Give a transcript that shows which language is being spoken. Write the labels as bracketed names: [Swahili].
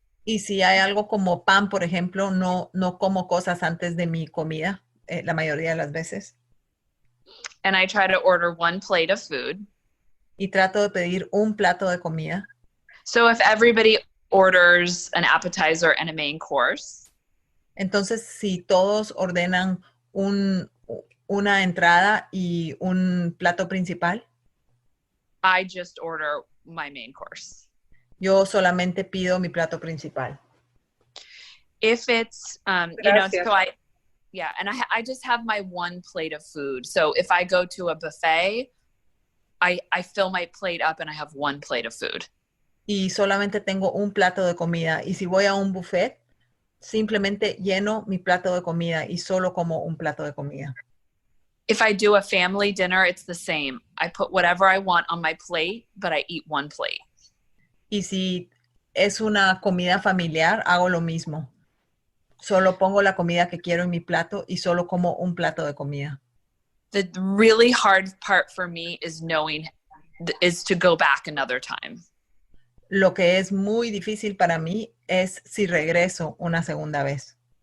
[Spanish] Y si hay algo como pan, por ejemplo, no como cosas antes de mi comida, la mayoría de las veces. [English] And I try to order one plate of food. [Spanish] Y trato de pedir un plato de comida. [English] So if everybody orders an appetizer and a main course. [Spanish] Entonces, si todos ordenan una entrada y un plato principal. [English] I just order my main course. [Spanish] Yo solamente pido mi plato principal. [English] If it's, so I just have my one plate of food. So if I go to a buffet, I fill my plate up and I have one plate of food. [Spanish] Y solamente tengo un plato de comida. Y si voy a un buffet, simplemente lleno mi plato de comida y solo como un plato de comida. [English] If I do a family dinner, it's the same. I put whatever I want on my plate, but I eat one plate. [Spanish] Y si es una comida familiar, hago lo mismo. Solo pongo la comida que quiero en mi plato y solo como un plato de comida. [English] The really hard part for me is to go back another time. [Spanish] Lo que es muy difícil para mí es si regreso una segunda vez.